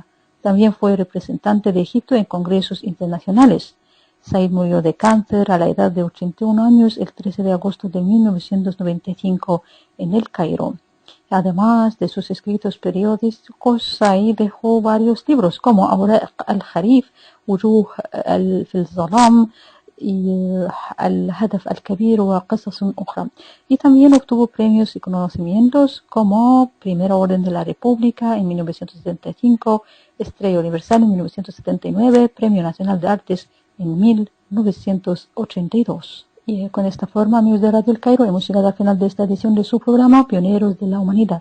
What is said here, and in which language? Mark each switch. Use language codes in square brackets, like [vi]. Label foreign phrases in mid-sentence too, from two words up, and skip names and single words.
[es] También fue representante de Egipto en congresos internacionales. Said murió de cáncer a la edad de 81 años el 13 de agosto de 1995 en El Cairo. Además de sus escritos periodísticos, Said dejó varios libros como Awraq al-Harif, Wujuh al-Zalam y Al-Hadaf al-Kabir wa Qasas Ukhra. Y también obtuvo premios y conocimientos como Primera Orden de la República en 1975, Estrella Universal en 1979, Premio Nacional de Artes en 1982. Y con esta forma, amigos de Radio El Cairo, hemos llegado al final de esta edición de su programa Pioneros de la Humanidad.